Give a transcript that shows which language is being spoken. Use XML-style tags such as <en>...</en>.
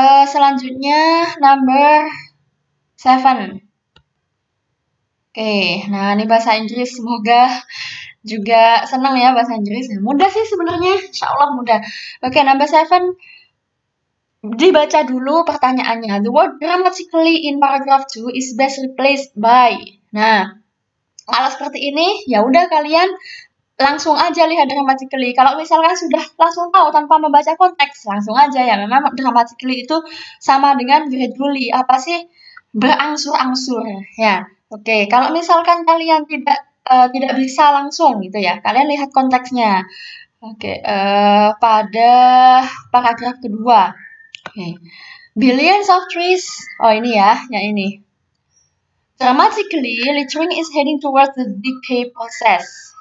<id>Selanjutnya</id> <en>number 7.</en> <id>Oke, nah ini bahasa Inggris. Semoga juga senang ya bahasa Inggris. Mudah sih sebenarnya, insya Allah mudah. Oke,</id> <en>number 7.</en> <id>Dibaca dulu pertanyaannya.</id> <en>The word grammatically in paragraph 2 is best replaced by.</en> <id>Nah, kalau seperti ini, ya udah kalian langsung aja lihat grammatically. Kalau misalkan sudah langsung tahu tanpa membaca konteks, langsung aja ya. Memang grammatically itu sama dengan gradually. Apa sih? Berangsur-angsur ya. Oke, kalau misalkan kalian tidak bisa langsung gitu ya, kalian lihat konteksnya. Oke, pada paragraf kedua. Oke.</id> <en>Billions of trees.</en> <id>Oh ini ya, yang ini.</id> <en>Dramatically, littering is heading towards the decay process.</en>